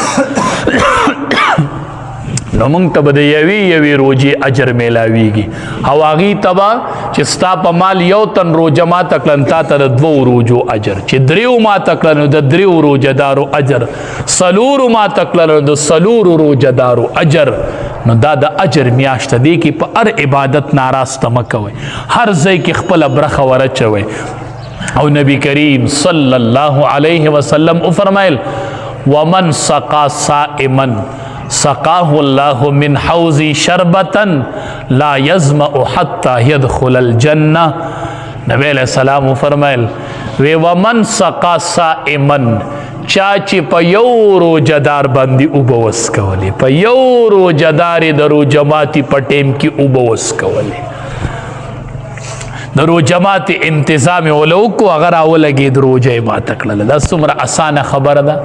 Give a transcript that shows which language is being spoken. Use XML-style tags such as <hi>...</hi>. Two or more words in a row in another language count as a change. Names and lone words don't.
<ps>نو موږ ته به د یوې روجې اجر میلاویږي، او هغې ته به چې ستا په مال یو تن روجه ماته کړه تا ته د 2 روجو اجر، چې 3 ماته کړه نو د 3 روجه دارو اجر، 4 ماته کړه نو د 4 روجه دارو اجر. نو دا د اجر میاشت دی کې په هر عبادت ناراسته مه کوئ، هر ځای کې خپله برخه ورچوئ. او نبی کریم</ps> <ar>صلی الله علیه وسلم وفرمایل ومن سقا صائما سقاه الله من حوض شربتا لا يظمأ حتى يدخل الجنه.</ar> <ps>نبی علیہ السلام فرمایل وی</ps> <ar>ومن سقا صائما،</ar> <ps>چا چې په یو روجهدار باندې اوبه وڅکولې، په یو روجهدار د روجماتي په ټیم کې اوبه وڅکولې، د روجماتي انتظام یې وله وکړو، هغه راولګېد روجه یې ماته کړله. دا څومره اسانه خبره ده.</ps>